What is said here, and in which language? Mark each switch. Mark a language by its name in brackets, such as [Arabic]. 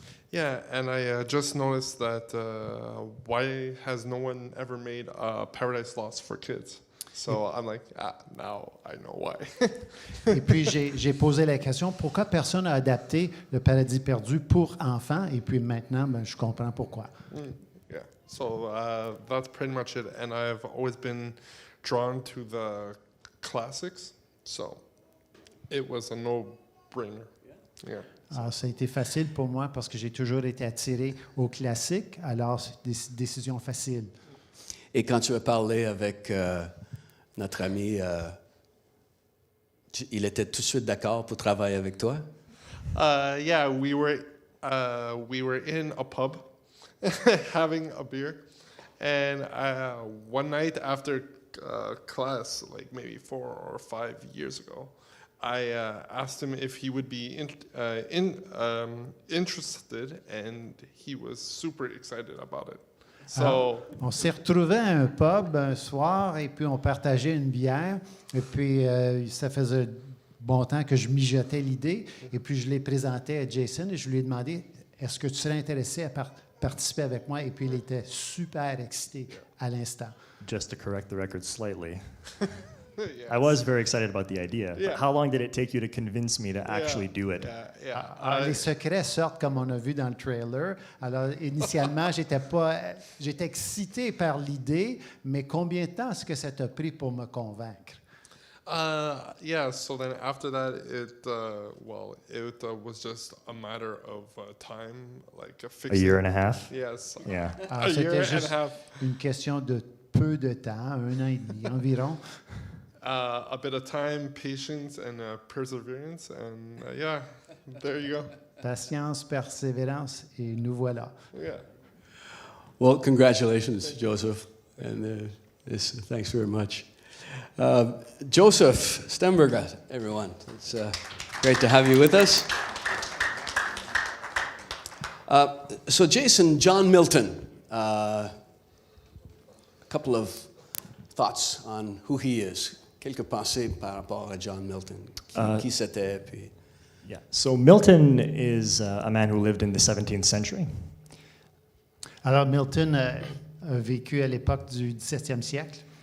[English] Yeah, and I just noticed that why has no one ever made Paradise Lost for kids? So I'm like, now I know why. [French] Et puis j'ai posé la question, pourquoi personne n'a adapté le Paradis perdu pour enfants? Et puis maintenant, je comprends pourquoi. [English] Yeah, so that's pretty much it. And I've always been drawn to the classics, so it was a no-brainer. Yeah. [French] Alors, ça a été facile pour moi parce que j'ai toujours été attiré au classique, alors c'est des décisions faciles. Et quand tu as parlé avec notre ami, il était tout de suite d'accord pour travailler avec toi? [English] Yeah, we were in a pub having a beer, and one night after class, like maybe 4 or 5 years ago, I asked him if he would be interested, and he was super excited about it. So, [French] alors, on s'est retrouvés à un pub un soir et puis on partageait une bière. Et puis ça faisait bon temps que je mijotais l'idée. Et puis je l'ai présenté à Jason et je lui ai demandé est-ce que tu serais intéressé à participer avec moi? Et puis il était super excité à l'instant. [English] Just to correct the record slightly, Yes. I was very excited about the idea. Yeah. But how long did it take you to convince me to actually do it? Yeah. [French] Alors, les secrets sortent comme on a vu dans le trailer. Alors, initialement, j'étais excité par l'idée, mais combien de temps est-ce que ça t'a pris pour me convaincre? [English] So then after that, it was just a matter of time, like A year and a half? Yes. Yeah. A year [French] C'était [English] and [French] juste [English] a half. [French] une question de peu de temps, 1 an et demi environ. [English] A bit of time, patience, and perseverance, and there you go. [French] Patience, persévérance, et nous voilà. [English] Yeah. Well, congratulations, Joseph, and thanks very much. Joseph Stemberger, everyone. It's great to have you with us. So Jason, John Milton, a couple of thoughts on who he is. [French] Quelques pensées par rapport à John Milton. Qui c'était, puis... [English] Yeah. So Milton is a man who lived in the 17th century. [French] Alors, Milton a vécu à l'époque du XVIIe siècle.